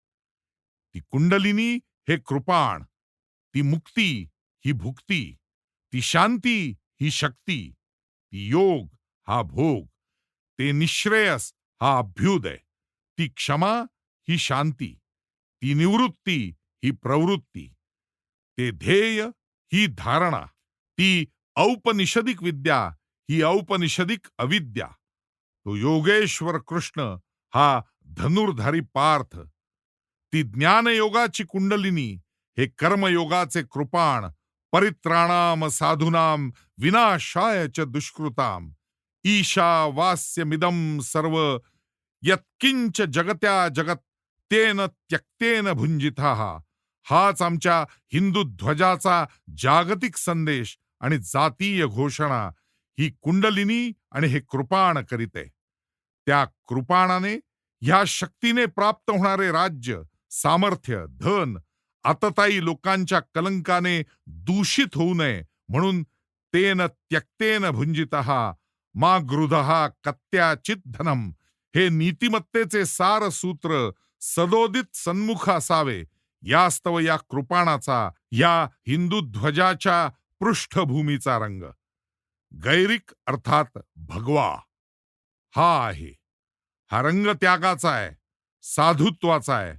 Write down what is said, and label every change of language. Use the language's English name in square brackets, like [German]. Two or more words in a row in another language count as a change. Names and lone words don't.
[Marathi] ती कुंडलिनी हे कृपाण, ती मुक्ती ही भुक्ती, ती शांती ही शक्ती, ती योग हा भोग, ते निःश्रेयस हा अभ्युदय, ती क्षमा ही शांती, ती निवृत्ती ही प्रवृत्ती, ते ध्येय ही धारणा, ती औपनिषदिक विद्या ही औपनिषदिक अविद्या, तो योगेश्वर कृष्ण हा धनुर्धारी पार्थ, ती ज्ञानयोगाची कुंडलिनी, हे कर्मयोगाचे कृपाण, [Sanskrit] परित्राणाम साधूनाम विनाशाय च दुष्कृताम, ईशावास्यमिदं सर्व यत्किंच जगत्या जगत तेन त्यक्तेन भुंजिता. [Marathi] हाच आमच्या हिंदू ध्वजाचा जागतिक संदेश आणि जातीय घोषणा ही कुंडलिनी आणि हे कृपाण करीते. त्या कृपाणाने, ह्या शक्तीने प्राप्त होणारे राज्य, सामर्थ्य, धन आततायी लोकांच्या कलंकाने दूषित होऊ नये म्हणून [Sanskrit] तेन त्यक्तेन भुंजितः मा गृधः कत्याचित धनम, [Marathi] हे नीतिमत्तेचे सार सूत्र सदोदित सन्मुख असावे. यास्तव या कृपाणाचा, या हिंदू ध्वजाच्या पृष्ठभूमीचा रंग गैरिक अर्थात भगवा हा आहे. हा रंग त्यागाचा आहे, साधुत्वाचा आहे.